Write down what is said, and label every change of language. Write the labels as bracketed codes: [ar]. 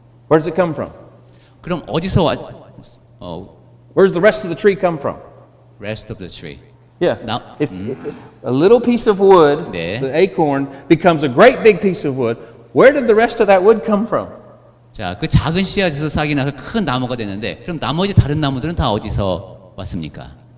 [en] Where does it come from? [ko] 그럼 어디서 [en] Where does the rest of the tree come from? rest of the tree? Yeah. Now- If a little piece of wood, [ko] 네. [en] the acorn, becomes a great big piece of wood, where did the rest of that wood come from? [ko] 자, 그 작은 씨앗에서 싹이 나서 큰 나무가 되는데 그럼 나머지 다른 나무들은 다 어디서 왔습니까?